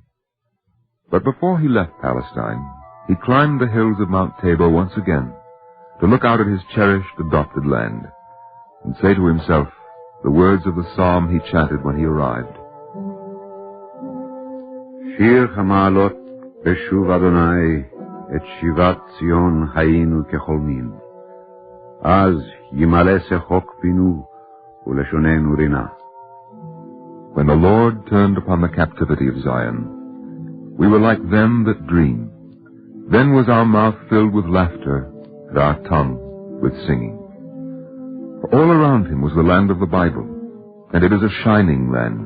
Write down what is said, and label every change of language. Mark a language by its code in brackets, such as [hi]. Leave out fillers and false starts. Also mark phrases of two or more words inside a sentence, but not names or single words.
[en] But before he left Palestine, he climbed the hills of Mount Tabor once again to look out at his cherished, adopted land and say to himself the words of the psalm he chanted when he arrived. [he] שיר המעלות בשוב יהוה את שיבת ציון היינו כחלמים אז ימלא שחוק פינו ולשוננו רנה. [en] When the Lord turned upon the captivity of Zion, we were like them that dream. Then was our mouth filled with laughter, and our tongue with singing. For all around him was the land of the Bible, and it is a shining land.